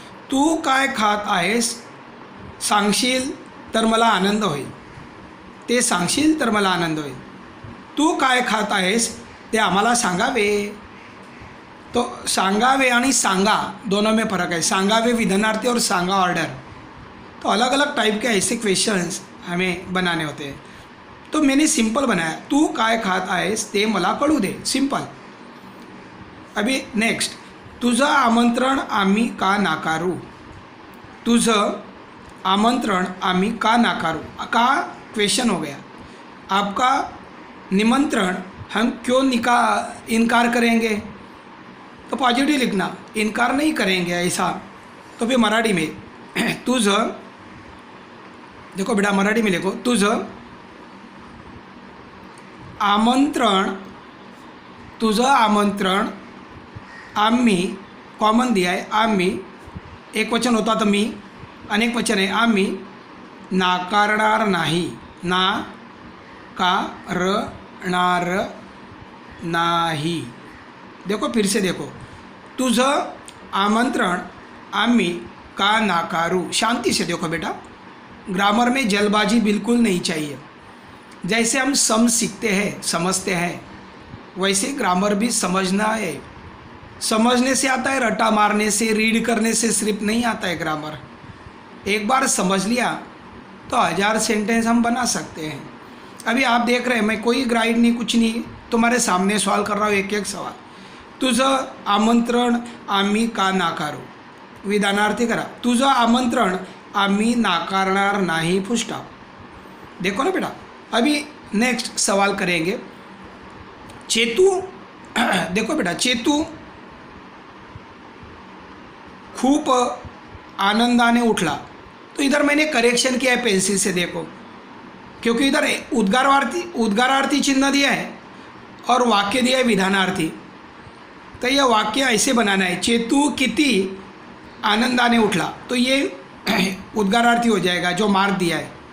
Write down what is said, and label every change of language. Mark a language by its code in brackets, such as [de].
[mr] तू काय खात आहेस सांगशील तर मला आनंद होईल, ते सांगशील तर मला आनंद होईल. तू काय खात आहेस ते आम्हाला सांगावे. [hi] तो [mr] सांगावे आणि सांगा [hi] दोनों में फ़र्क है. सांगावे विधानार्थी और सांगा ऑर्डर. तो अलग अलग टाइप के ऐसे क्वेश्चंस हमें बनाने होते हैं. तो मैंने सिंपल बनाया, [mr] तू काय खात आहेस ते मला कळू दे, [hi] सिंपल. [mr] अभी नेक्स्ट, तुझं आमंत्रण आम्ही का नाकारू, तुझं आमंत्रण आम्ही का नाकारू, [hi] का क्वेश्चन हो गया. आपका निमंत्रण हम क्यों इनकार करेंगे, तो पॉजिटिव लिखना, इनकार नहीं करेंगे ऐसा. तो फिर मराठी में तुझं, देखो बेटा मराठी में लिखो, तुझं आमंत्रण, [mr] तुझं आमंत्रण आम्ही, [hi] कॉमन दिया है आम्ही, एक वचन होता तो मी, अनेक वचन है [mr] आम्ही नाकारणार नाही, नाकारणार नाही. [hi] देखो फिर से देखो, [mr] तुझं आमंत्रण आम्ही का नाकारू. [hi] शांति से देखो बेटा, ग्रामर में जल्दबाजी बिल्कुल नहीं चाहिए. जैसे हम सम सीखते हैं, समझते हैं, वैसे ग्रामर भी समझना है. समझने से आता है, रटा मारने से, रीड करने से सिर्फ नहीं आता है ग्रामर. एक बार समझ लिया तो 1000 सेंटेंस हम बना सकते हैं. अभी आप देख रहे हैं मैं कोई गाइड नहीं, कुछ नहीं, तुम्हारे सामने सवाल कर रहा हूँ, एक एक सवाल. [mr] तुझं आमंत्रण आम्ही का नाकारू, विधानार्थी करा. तुझं आमंत्रण आम्ही नाकारणार नाही, फुल स्टॉप. [hi] देखो ना बेटा, अभी नेक्स्ट सवाल करेंगे. चेतू, देखो बेटा, [mr] चेतू खूप आनंदाने उठला. [hi] तो इधर मैंने करेक्शन किया है पेंसिल से, देखो, क्योंकि इधर उद्गारार्थी चिन्ह दिया है और वाक्य दिया है विधानार्थी. तो यह वाक्य ऐसे बनाना है, [mr] चेतू किती आनंदाने उठला, [hi] तो ये उद्गारार्थी हो जाएगा जो मार्क दिया है.